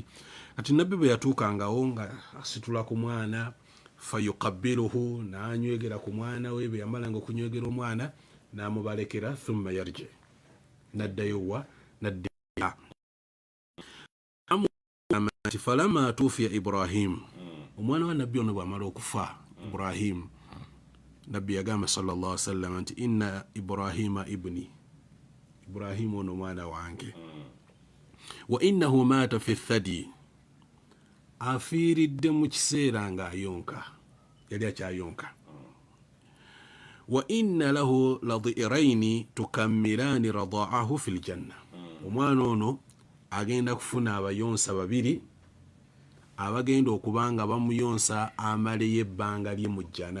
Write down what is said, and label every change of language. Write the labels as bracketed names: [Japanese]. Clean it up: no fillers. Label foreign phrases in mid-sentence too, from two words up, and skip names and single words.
[Ganda] Kati nabbi bwe yatuukangawo nga asitula ku mwana, fayuqabbiluhu, n'anywegera ku mwana we, bwe yamalanga okunywegera omwana n'amubalekera, [Arabic] ثم يرجع, [Ganda] n'addayo wa n'adda. [Arabic] فلما توفي [Ganda] Ibrahim, omwana wa nabbi ono bw'amala okufa Ibrahim, nabbi yagamba [Arabic] صلى الله عليه وسلم [Ganda] nti [Arabic] إن إبراهيم ابني, [Ganda] Ibrahim ono mwana wange, [Arabic] وإنه مات في الثدي, [Ganda] afiiridde mu kiseera nga ayonka, yali akyayonka. [Arabic] وإن له لظئرين تكملان رضاعه في الجنة, [Ganda] omwana ono agenda kufuna abayonsa babiri abagenda okubanga bamuyonsa amaleyo ebbanga lye mu jjana.